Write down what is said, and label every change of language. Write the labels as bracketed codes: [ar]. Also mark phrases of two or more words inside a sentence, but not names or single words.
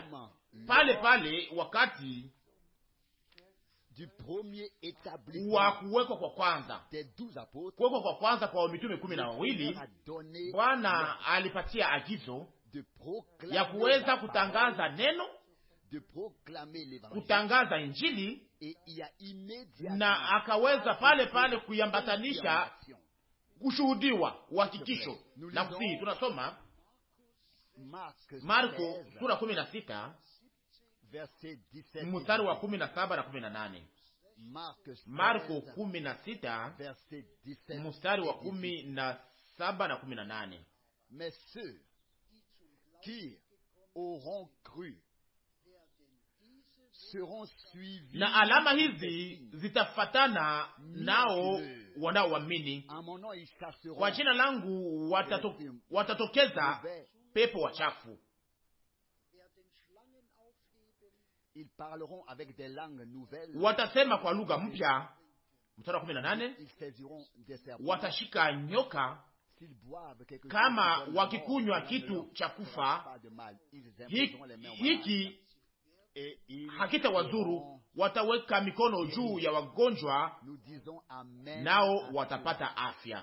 [sw] Pale pale wakati wa kuwekwa kwa kwanza, kuwekwa kwa kwanza kwa mitume 12, Bwana alipatia agizo ya kuweza kutangaza neno, kutangaza Injili, na akaweza pale pale kuiambatanisha kushuhudiwa, uhakikisho na kusihi. Tunasoma Marko sura 16 mstari wa 17 na 18. Marko 16 mstari wa 17 na 18. [fr] Mais ceux qui auront cru seront suivis, [sw] na alama hizi zitafatana nao wanaoamini. Kwa jina langu watatokeza pepo wachafu. [fr] Ils parleront avec des langues nouvelles. [sw] Watasema kwa lugha mpya. Mstari wa 18. Watashika nyoka. Kama wakikunywa kitu cha kufa, hiki hakita wazuru. Wataweka mikono juu ya wagonjwa, nao watapata afya.